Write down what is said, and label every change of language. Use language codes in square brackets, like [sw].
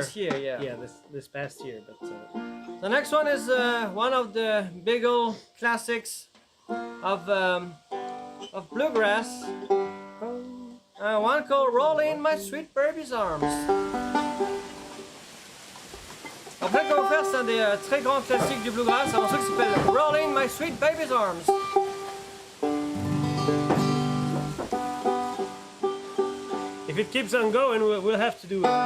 [en] this year, yeah. Yeah, this past year. But The next one is one of the big old classics of bluegrass. One called "Rolling in My Sweet Baby's Arms". [fr] Après qu'on va faire, c'est un des très grands classiques du bluegrass, un morceau qui s'appelle "Rolling in My Sweet Baby's Arms". [en] if it keeps on going, we'll have to do